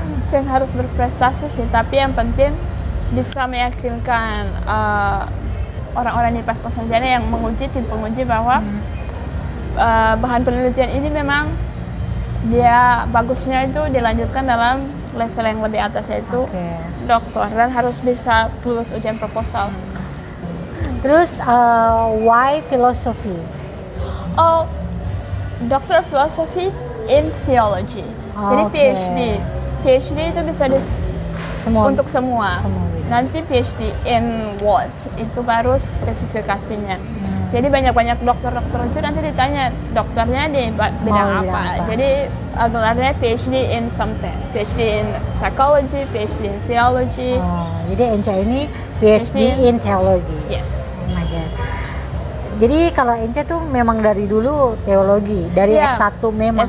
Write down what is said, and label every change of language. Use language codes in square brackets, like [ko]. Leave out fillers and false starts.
[id] Yang harus berprestasi sih, tapi yang penting bisa meyakinkan orang-orang di pas sarjana yang menguji, tim penguji bahwa bahan penelitian ini memang dia bagusnya itu dilanjutkan dalam level yang lebih atas, yaitu doktor, dan harus bisa lulus ujian proposal. [en] Terus why philosophy? Oh, Doctor of Philosophy in Theology. [id] Jadi PhD itu bisa untuk semua. Nanti [en] PhD in what? [id] Itu baru spesifikasinya. Jadi banyak-banyak dokter-dokter itu nanti ditanya dokternya di bidang apa. Jadi gelarnya PhD in something. PhD in psychology, PhD in theology. Jadi Enca ini PhD in theology. [en] Yes. Oh my God. [id] Jadi kalau Enca tuh memang dari dulu teologi, dari S1 memang.